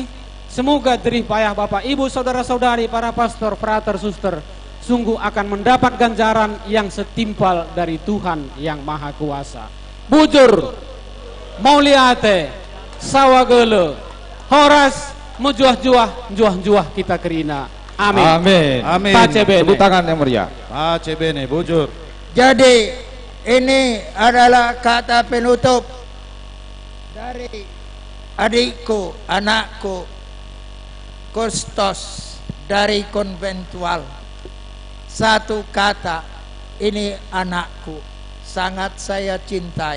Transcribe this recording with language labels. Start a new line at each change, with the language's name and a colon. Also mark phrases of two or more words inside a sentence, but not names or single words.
Indonesian: Semoga jerih payah Bapak Ibu saudara-saudari para pastor, frater, suster sungguh akan mendapat ganjaran yang setimpal dari Tuhan yang Maha Kuasa.
Batak Karo: Bujur,
Batak Toba: Mauliate, Sawagele, Horas,
Batak Karo: Mujuah-juah, juah-juah kita kerina. Amin.
Indonesian: Amin. Amin.
Italian: Pace bene.
Indonesian: Tepuk tangan yang meriah.
Italian: Pace bene, bujur.
Indonesian: Jadi ini adalah kata penutup dari adikku, anakku, kustos dari konventual. Satu kata, ini anakku, sangat saya cintai.